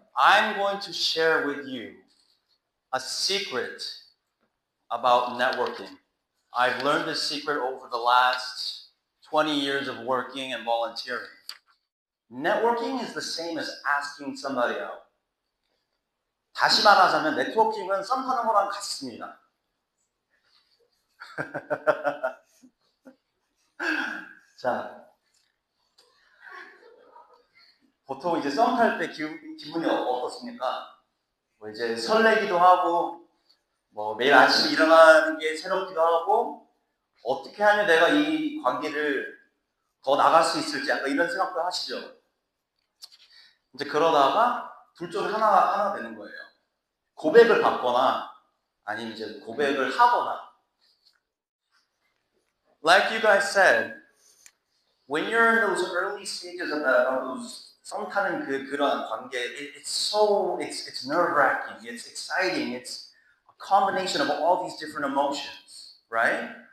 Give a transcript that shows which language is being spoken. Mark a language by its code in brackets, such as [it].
[en] I'm going to share with you a secret about networking. I've learned this secret over the last 20 years of working and volunteering. Networking is the same as asking somebody out. [ko] 다시 말하자면 네트워킹은 썸 타는 거랑 같습니다. 자, 보통 이제 썸 탈 때 기분이 어떻습니까? 뭐 이제 설레기도 하고, 뭐 매일 아침에 일어나는 게 새롭기도 하고, 어떻게 하면 내가 이 관계를 더 나갈 수 있을지 약간 이런 생각도 하시죠. 이제 그러다가 둘 중에 하나 되는 거예요. 고백을 받거나 아니면 이제 고백을 하거나. [en] Like you guys said, when you're in those early stages of those [ko] 썸 타는 그런 관계, [en] it's nerve-wracking, it's exciting, it's a combination of all these different emotions, right?